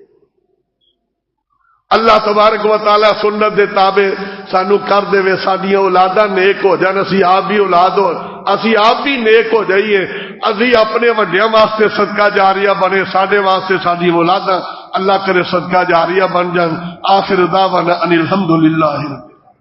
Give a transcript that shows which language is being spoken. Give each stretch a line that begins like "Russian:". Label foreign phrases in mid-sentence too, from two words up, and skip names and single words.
Punjabi: اللہ تبارک و تعالی سنت دے تابع سانو کر دے وے, ساڈیاں اولاداں نیک ہو جان, اسی آپ بھی اولاد ہو, اسی آپ بھی نیک ہو جائیے, اسی اپنے وڈیاں واسطے صدقہ جاریہ بنے, ساڈے واسطے ساڈی اولاداں اللہ کرے صدقہ جاریہ بن جان.
Arabic: آخر دعوانا ان الحمدللہ.